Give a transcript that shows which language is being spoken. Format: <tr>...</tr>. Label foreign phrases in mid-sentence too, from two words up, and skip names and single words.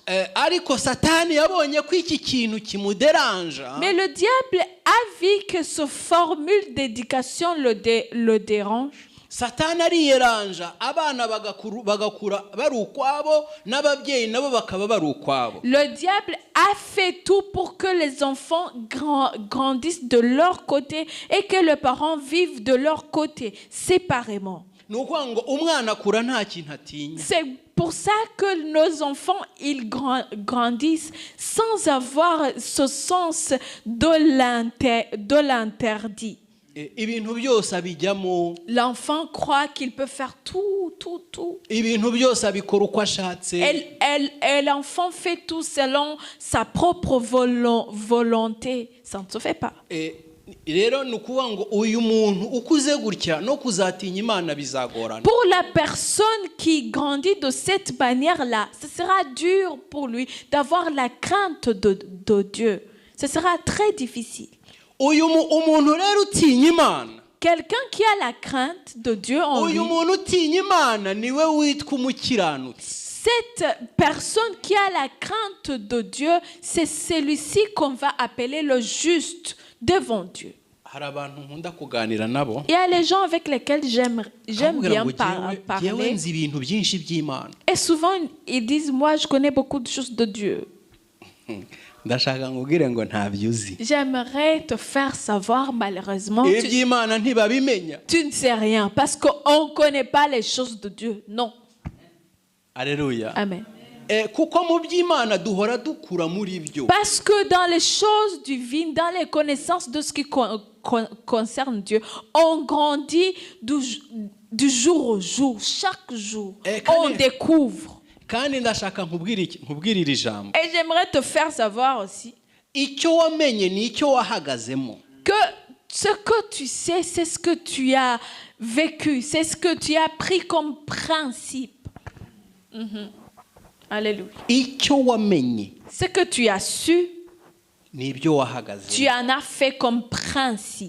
<rw>ariko satani yabonye ko iki kintu kimuderanja.</rw> <fr>Mais le diable a vu que ce formule d'éducation le dérange.</fr> <rw>Satani ariyeranja abana bagakura bari ukwabo n'ababyeyi nabo bakaba bari ukwabo.</rw> <fr>Le diable a fait tout pour que les enfants grandissent de leur côté et que les parents vivent de leur côté séparément.</fr> <rw>Ni ukuvuga ngo umwana akura nta kintu atinya.</rw> <fr>C'est pour ça que nos enfants ils grandissent sans avoir ce sens de l'interdit.</fr> <rw>Ibintu byose abijyamo.</rw> <fr>L'enfant croit qu'il peut faire tout.</fr> <rw>Ibintu byose abikora uko ashatse.</rw> <fr>Et l'enfant fait tout selon sa propre volonté. Ça ne se fait pas.</fr> <rw>Rero ni ukuvuga ngo uyu muntu ukuze gutya no kuzatinya Imana bizagorana.</rw> <fr>Pour la personne qui grandit de cette manière-là, ce sera dur pour lui d'avoir la crainte de Dieu. Ce sera très difficile.</fr> <rw>Umuntu rero utinya Imana.</rw> <fr>Quelqu'un qui a la crainte de Dieu en lui.</fr> <rw>Uyu muntu utinya Imana niwe witwa umukiranutsi.</rw> <fr>Cette personne qui a la crainte de Dieu, c'est celui-ci qu'on va appeler le juste devant Dieu.</fr> <rw>Hari abantu nkunda kuganira nabo.</rw> <fr>Il y a les gens avec lesquels j'aime bien parler.</fr> <rw>Nzi ibintu byinshi by'Imana.</rw> <fr>Et souvent ils disent moi je connais beaucoup de choses de Dieu.</fr> <rw>Ndashaka ngubwire ngo ntabyo uzi.</rw> <fr>J'aimerais te faire savoir malheureusement</fr> <rw>iby'Imana ntibabimenya.</rw> <fr>Tu ne sais rien parce qu'on ne connaît pas les choses de Dieu. Non. Alléluia. Amen.</fr> <rw>Kuko mu by'Imana duhora dukura muri byo.</rw> <fr>Parce que dans les choses divines, dans les connaissances de ce qui concerne Dieu, on grandit du jour au jour, chaque jour. On découvre.</fr> <rw>Kandi ndashaka nkubwirira ijambo.</rw> <fr>Et j'aimerais te faire savoir aussi</fr> <rw>icyo wamenye ni icyo wahagazemo.</rw> <fr>Que ce que tu sais, c'est ce que tu as vécu, c'est ce que tu as pris comme principe. Alléluia.</fr> <rw>Icyo wamenye.</rw> <fr>Ce que tu as su,</fr> <rw>ni ibyo wahagazemo.</rw> <fr>tu en as fait comme principe.</fr>